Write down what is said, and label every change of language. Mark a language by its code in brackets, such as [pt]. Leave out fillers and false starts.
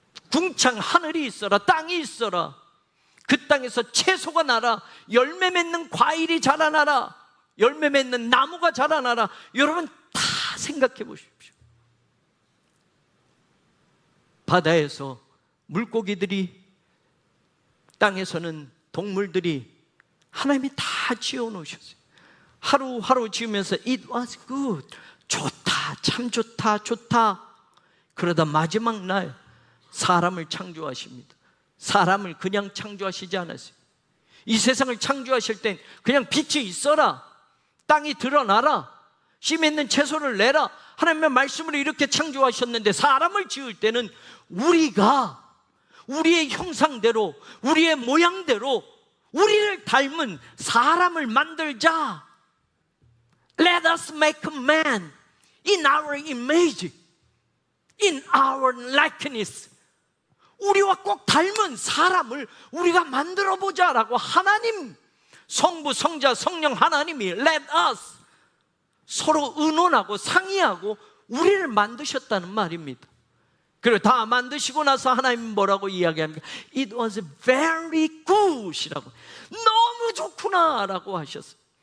[ko] 궁창 하늘이 있어라, 땅이 있어라. 그 땅에서 채소가 나라, 열매 맺는 과일이 자라나라, 열매 맺는 나무가 자라나라. 여러분 다 생각해 보십시오. 바다에서 물고기들이, 땅에서는 동물들이 하나님이 다 지어놓으셨어요. 하루하루 지으면서 [en] It was good. [ko] 좋다, 참 좋다, 좋다. 그러다 마지막 날 사람을 창조하십니다. 사람을 그냥 창조하시지 않았어요. 이 세상을 창조하실 땐 그냥 빛이 있어라, 땅이 드러나라, 씨 맺는 채소를 내라, 하나님의 말씀으로 이렇게 창조하셨는데 사람을 지을 때는 우리가 우리의 형상대로, 우리의 모양대로 우리를 닮은 사람을 만들자. [en] Let us make a man in our image, in our likeness. [ko] 우리와 꼭 닮은 사람을 우리가 만들어보자라고 하나님, 성부, 성자, 성령 하나님이 [en] Let us, [ko] 서로 의논하고 상의하고 우리를 만드셨다는 말입니다. 그리고 다 만드시고 나서 하나님은 뭐라고 이야기합니까? [en] It was very good [ko] 이라고, 너무 좋구나 라고 하셨어요.